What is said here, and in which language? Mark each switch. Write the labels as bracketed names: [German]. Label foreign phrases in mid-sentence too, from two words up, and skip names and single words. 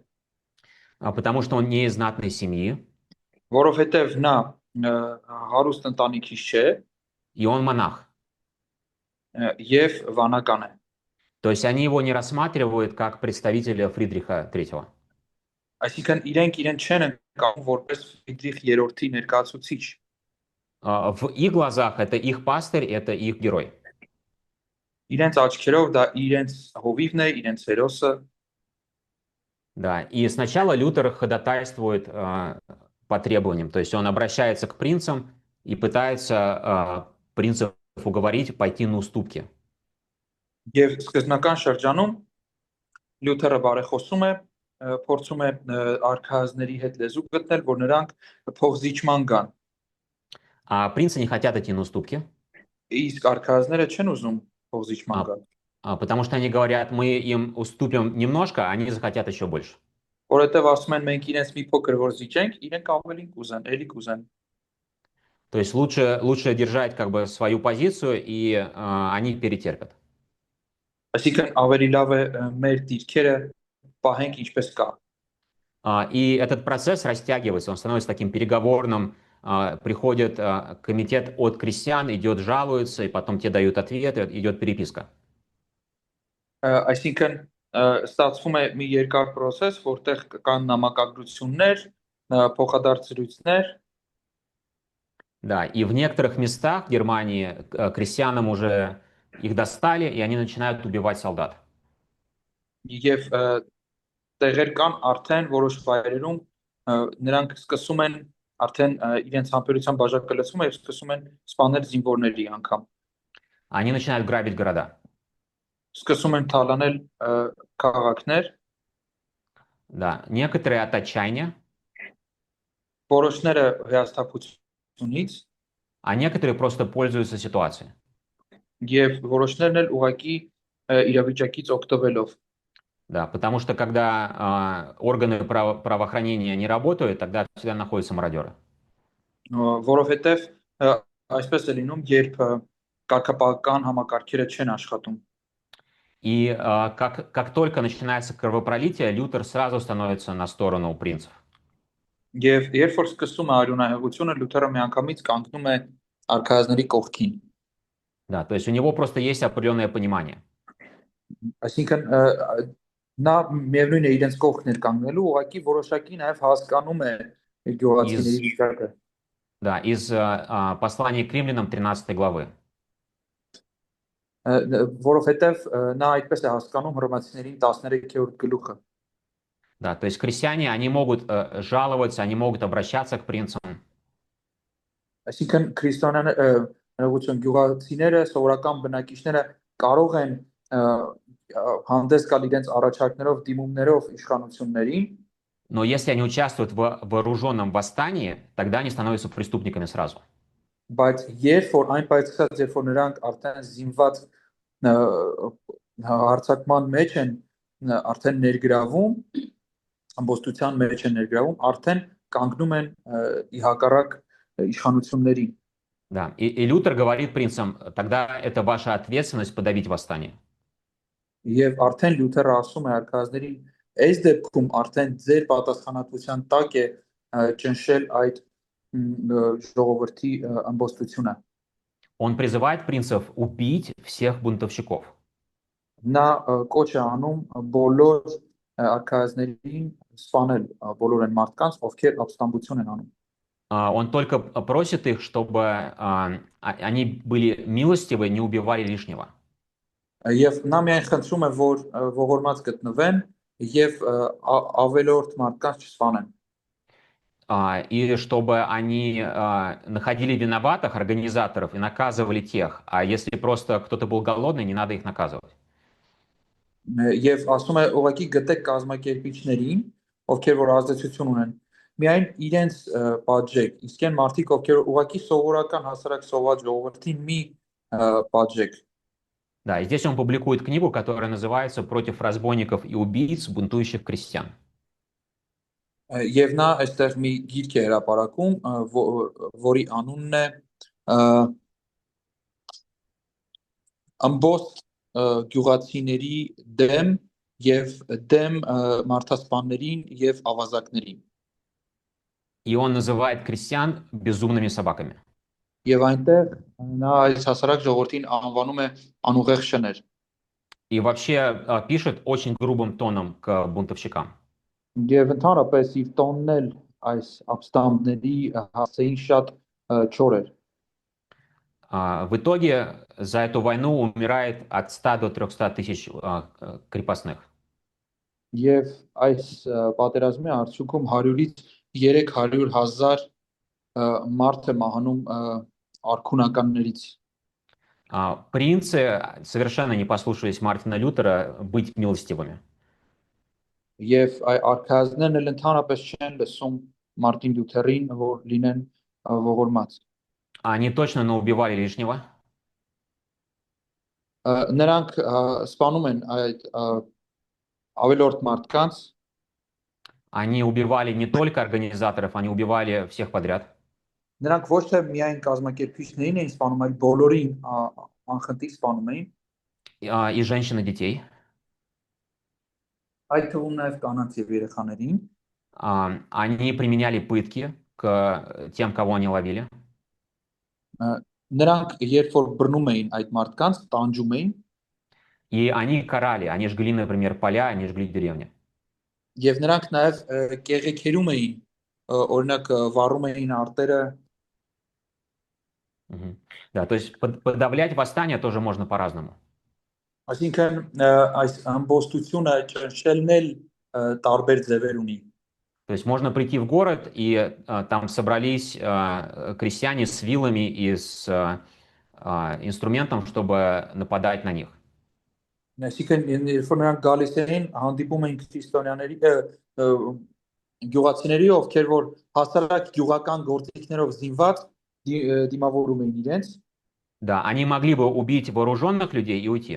[Russian] Потому что он не из знатной семьи, [Armenian] որովհետեւ նա հարուստ ընտանիքից չէ [Russian] и он монах. [Armenian] եւ վանական է։ [Russian] То есть они его не рассматривают как представителя Фридриха III. [Armenian] Այսինքն իրենք իրեն չեն ընկալում որպես Ֆրիդրիխ III-ի ներկայացուցիչ։ [Russian] В их глазах это их пастырь, это их герой. [Armenian] Իրենց աչքերով դա իրենց հովիվն է, իրենց հերոսը։ [Russian] Да, и сначала Лютер ходатайствует по требованиям, то есть он обращается к принцам и пытается принцев уговорить пойти на уступки. [Armenian] Եվ սկզբնական շրջանում Լյութերը բարեխոսում է, փորձում է արքայազների հետ լեզու գտնել, որ նրանք փոխզիջման գան։ [Russian] А принцы не хотят идти на уступки, [Armenian] Իսկ արքայազները չեն ուզում փոխզիջման գան, [Russian] потому что они говорят, мы им уступим немножко, а они захотят еще больше. [Armenian] որովհետև ասում են մենք իրենց մի փոքր որ զիջենք, իրենք ավելին կուզեն, էլի կուզեն։ [Russian] То есть лучше держать как бы свою позицию, и они перетерпят. [Armenian] Այսինքն ավելի լավ է մեր դիրքերը պահենք ինչպես կա։ [Russian] И этот процесс растягивается, он становится таким переговорным. Приходит комитет от крестьян, идет жалуется, и потом те дают ответы, идет переписка. [Armenian] Այսինքն ստացվում է մի երկար process, որտեղ կան նամակագրություններ, փոխադարձություններ, [Russian] Да, и в некоторых местах в Германии крестьянам уже их достали, и они начинают убивать солдат. [Armenian] եւ տեղեր կան արդեն որոշ վայրերում նրանք սկսում են արդեն իրենց համբերության բաժակը լցում եւ սկսում են սպանել զինվորների անգամ։ [Russian] Они начинают грабить города. [Armenian] Սկսում են թալանել քաղաքներ, [Russian] Да, некоторые от отчаяния, [Armenian] որոշները հիասթափությունից [Russian] а некоторые просто пользуются ситуацией. [Armenian] եւ որոշներն էլ ուղակի իրավիճակից օգտվելով։ [Russian] Да, потому что когда органы правоохранения не работают, тогда всегда находятся мародеры. [Armenian] Որովհետեւ այսպես է լինում, երբ կարգապահական համակարգերը չեն աշխատում։ [Russian] И как только начинается кровопролитие, Лютер сразу становится на сторону принцев. [Armenian] Եվ երբ որ սկսում է արյունահեղությունը, Լյութերը միանգամից կանգնում է արքայազների կողքին։ [Russian] Да, то есть у него просто есть определенное понимание. [Armenian] Այսինքն Նա միևնույն է իրենց կողքն էր կանգնելու, ուղղակի որոշակի նաև հասկանում է գյուղացիների [Russian] Из, [Armenian] վիճակը։ [Russian] да, из послания к римлянам 13 главы. [Armenian] Որովհետև նա այդպես է հասկանում Հռոմեացիներին 13-րդ գլուխը։ [Russian] Да, то есть крестьяне, они могут жаловаться, они могут обращаться к принцам. [Armenian] Այսինքն հնագություն գյուղացիները, սովորական բնակիչները կարող են հանդես գալ իրենց առաջարկներով, դիմումներով իշխանություններին, [Russian] Но если они участвуют в вооруженном восстании, тогда они становятся преступниками сразу. [Armenian] բայց երբ որ այն պայծառ երբ որ նրանք արդեն զինված հարձակման մեջ են արդեն ներգրավում, ամբոստության մեջ են ներգրավում, արդեն կանգնում են ի հակառակ իշխանություններին։ [Russian] Да. И Лютер говорит принцам, тогда это ваша ответственность подавить восстание. [Armenian] Եվ արդեն Լյութերը ասում է արքայազներին, այս դեպքում արդեն ձեր պատասխանատվության տակ է ճնշել այդ ժողովրդի ամբոստությունը։ [Russian] Он призывает принцев убить всех бунтовщиков. [Armenian] Նա կոչ է անում բոլոր արքայազներին սպանել բոլոր այն մարդկանց, ովքեր ապստամբություն են անում։ [Russian] Он только просит их, чтобы они были милостивы, не убивали лишнего. [Armenian] Եվ նա միայն խնդրում է, որ ողորմած գտնվեն եւ ավելորդ մարդկանց չսպանեն։ [Russian] И чтобы они находили виноватых организаторов и наказывали тех. А если просто кто-то был голодный, не надо их наказывать. [Armenian] Եվ ասում է ուղղակի գտեք կազմակերպիչներին, ովքեր որ ազդեցություն ունեն, միայն իրենց պատժեք, իսկ այն մարդիկ, ովքեր ուղղակի սովորական հասարակ սոված ժողովրդին մի պատժեք։ [Russian] Да, и здесь он публикует книгу, которая называется «Против разбойников и убийц, бунтующих крестьян». [Armenian] Եվ նա այստեղ մի գիրք է հրապարակում, որի անունն է ամբողջ գյուղացիների դեմ եւ դեմ մարդասպաններին եւ ավազակներին։ [Russian] И он называет крестьян безумными собаками. [Armenian] Եվ այնտեղ նա այս հասարակ ժողովրդին անվանում է անուղեղ շներ։ [Russian] И вообще пишет очень грубым тоном к бунтовщикам. [Armenian] Եվ ընդհանրապես իր տոնն էլ այս ապստամբների հասցեին շատ չոր էր։ [Russian] В итоге за эту войну умирает от 100 до 300 тысяч крепостных. [Armenian] Եվ այս պատերազմի արդյունքում 100-ից 300,000 մարդ է մահանում արքունականներից։ [Russian] Принцы совершенно не послушались Мартина Лютера быть милостивыми. [Armenian] Եվ արքայազններն էլ ընդհանրապես չեն լսում Մարտին Լյութերին, որ լինեն ողորմած։ [Russian] Они точно наубивали лишнего. [Armenian] Նրանք սպանում են այդ ավելորդ մարդկանց, [Russian] Они убивали не только организаторов, они убивали всех подряд. [Armenian] նրանք ոչ թե միայն կազմակերպիչներին էին սպանում, այլ բոլորին անխտիր սպանում էին, [Russian] И женщин, и детей. [Armenian] այդ թվում նաև կանանց եւ երեխաներին։ [Russian] Они применяли пытки к тем, кого они ловили. [Armenian] Նրանք երբ որ բռնում էին այդ մարդկանց, տանջում էին, [Russian] И они карали, они жгли, например, поля, они жгли деревни. [Armenian] եւ նրանք նաև կեղեքերում էին, օրինակ վառում էին արտերը։ [Russian] Да, то есть подавлять восстание тоже можно по-разному. [Armenian] Այսինքն այս ամբոստությունը ճնշելն էլ տարբեր ձևեր ունի։ [Russian] То есть можно прийти в город, и там собрались крестьяне с вилами и с инструментом, чтобы нападать на них. [Armenian] Այսինքն երբ որ նրանք գալիս էին, հանդիպում էին քրիստոնյաների գյուղացիների, ովքեր որ հասարակ գյուղական գործիքներով զինված դիմավորում էին իրենց։ [Russian] Да, они могли бы убить вооруженных людей и уйти.